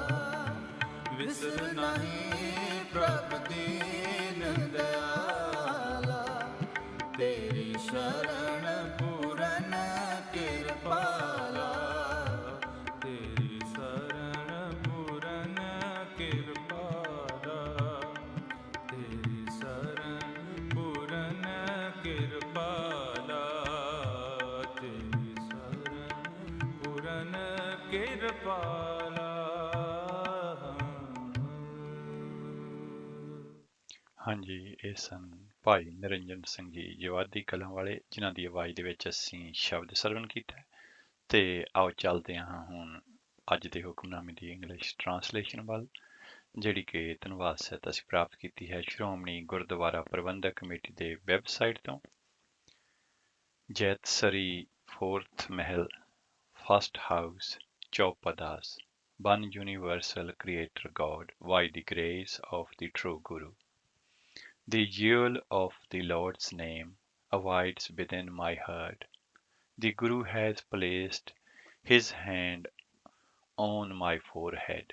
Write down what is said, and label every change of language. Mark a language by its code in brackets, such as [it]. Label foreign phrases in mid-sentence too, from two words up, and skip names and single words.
[bra] विसर नहीं प्रभ दीन दयाला, तेरी शरण पूरन कृपाला, तेरी शरण पूरन कृपाला, तेरी शरण पूरन कृपाला, तेरी शरण पूरन कृपाला। [pa] ਹਾਂਜੀ, ਇਹ ਸਨ ਭਾਈ ਨਿਰੰਜਨ ਸਿੰਘ ਜੀ ਜਵਾਦੀ ਕਲਾਂ ਵਾਲੇ, ਜਿਨ੍ਹਾਂ ਦੀ ਆਵਾਜ਼ ਦੇ ਵਿੱਚ ਅਸੀਂ ਸ਼ਬਦ ਸਰਵਣ ਕੀਤਾ ਹੈ। ਤੇ ਆਓ ਚੱਲਦੇ ਹਾਂ ਹੁਣ ਅੱਜ ਦੇ ਹੁਕਮਨਾਮੇ ਦੀ [en] English translation [pa] ਵੱਲ, ਜਿਹੜੀ ਕਿ ਧੰਨਵਾਦ ਸਹਿਤ ਅਸੀਂ ਪ੍ਰਾਪਤ ਕੀਤੀ ਹੈ ਸ਼੍ਰੋਮਣੀ ਗੁਰਦੁਆਰਾ ਪ੍ਰਬੰਧਕ ਕਮੇਟੀ ਦੇ ਵੈਬਸਾਈਟ ਤੋਂ। [en] Jaitsree 4th Mehl, First House, Chaupadas, one universal creator God, by the grace of the true Guru. The jewel of the Lord's name abides within my heart. The Guru has placed his hand on my forehead.